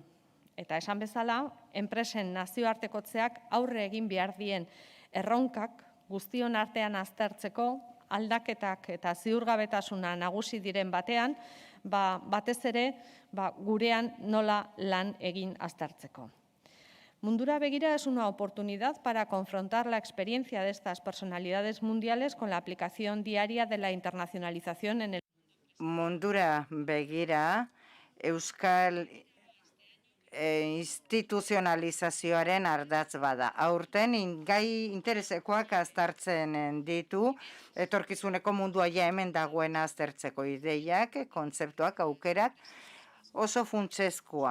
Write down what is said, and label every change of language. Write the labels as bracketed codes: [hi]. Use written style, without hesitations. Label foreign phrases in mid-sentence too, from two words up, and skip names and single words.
[eu] Eta esan bezala, enpresen nazioartekotzeak aurre egin behar dien erronkak guztion artean aztertzeko, aldaketak eta ziurgabetasuna nagusi diren batean, batez ere gurean nola lan egin aztertzeko. [es] Mundura Begira es una oportunidad para confrontar la experiencia de estas personalidades mundiales con la aplicación diaria de la internacionalización en el [eu] Mundura Begira euskal instituzionalizazioaren ardatz bada. Aurten gai interesekoak aztertzen ditu, etorkizuneko mundua ja hemen dagoena aztertzeko ideiak, kontzeptuak, aukerak, oso funtsezkoa.